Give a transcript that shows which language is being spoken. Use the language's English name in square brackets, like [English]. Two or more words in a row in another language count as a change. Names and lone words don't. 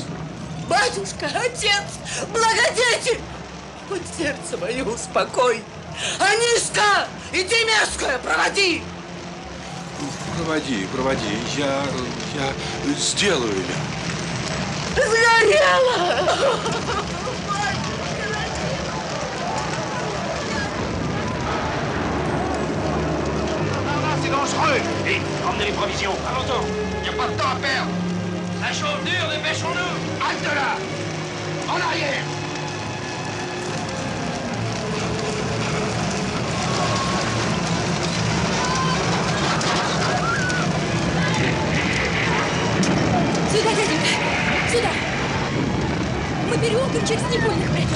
[Russian] Батюшка, отец, благодетель! Хоть сердце мое успокой! Анишка, иди мерзкая, проводи! Проводи, проводи. Я сделаю я. Сгорела! [French] C'est dangereux! Vite, emmenez les provisions! Allons-y! Il n'y a pas de temps à perdre! Ça chauffe dur, dépêchons-nous! Halte là! En arrière! [Russian] Сюда, дяденька, сюда! Мы переулком через Невольных пройдем.